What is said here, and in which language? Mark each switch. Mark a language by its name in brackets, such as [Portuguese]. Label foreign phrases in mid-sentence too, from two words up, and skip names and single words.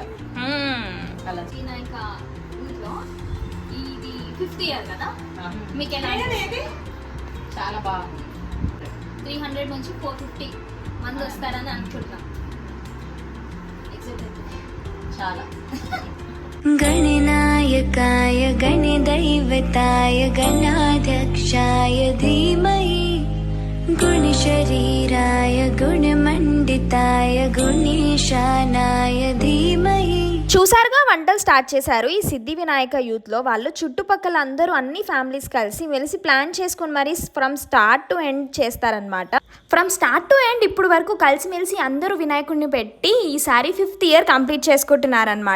[Telugu] అలా ఇది 50 year కదా. మీకు ఎలా చాలా బాగుంది. 300 నుంచి 450 మంది వస్తారని అనుకుంటున్నాం. చాలా [Sanskrit] गणनायकाय गणदैवताय गणाध्यक्षाय धीमहि गुणशरीराय गुणमण्डिताय गुणेशानाय धीमहि. [Telugu] చూసారుగా, వంటలు స్టార్ట్ చేశారు ఈ సిద్ధి వినాయక యూత్లో. వాళ్ళు చుట్టుపక్కల అందరూ అన్ని ఫ్యామిలీస్ కలిసి మెలిసి ప్లాన్ చేసుకుని మరి [English] from start to end [Telugu] చేస్తారనమాట. [English] from start to end [Telugu] ఇప్పుడు వరకు కలిసిమెలిసి అందరూ వినాయకుడిని పెట్టి ఈసారి 5th year కంప్లీట్ చేసుకుంటున్నారనమాట.